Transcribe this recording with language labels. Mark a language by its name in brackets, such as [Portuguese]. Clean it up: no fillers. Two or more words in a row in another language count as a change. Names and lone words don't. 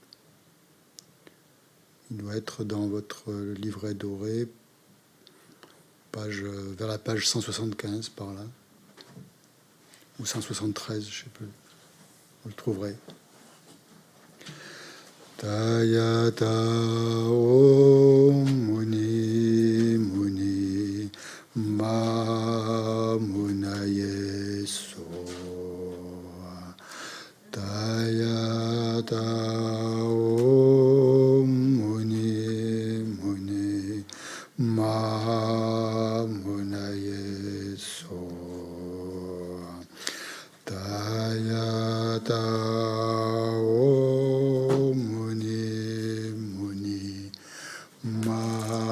[French] Il doit être dans votre livret doré, vers la page 175 par là, ou 173, je ne sais plus. Vous le trouverez. [Sanskrit] Tayata Om Muni Muni Ma Munaye So Tayata Om Muni Muni Ma Munaye So Tayata Om Muni Muni Ma